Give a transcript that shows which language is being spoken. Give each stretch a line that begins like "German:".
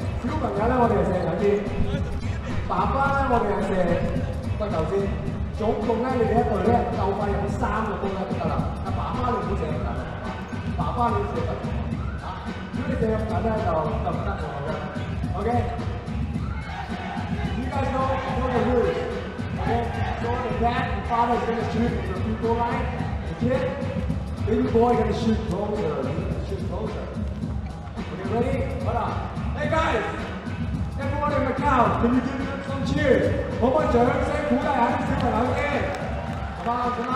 Cantonese: 小朋友咧，我哋係射近啲；爸爸咧，我哋係射罰球線。總共咧，你哋一隊咧夠快入3個波咧就得啦。阿爸爸你唔好射咁近，爸爸你射罰球。如果你射入緊咧就唔得喎 ，OK？
English: You guys know the rules, okay? So the dad and father is going to shoot from the free throw line. The kid, baby boy, going to shoot closer. Okay, ready? Hold on. Hey guys, everyone in Macau, can you give them some cheers?
Cantonese: 可唔可以掌聲鼓勵下啲小朋友先 ？
English: Come on.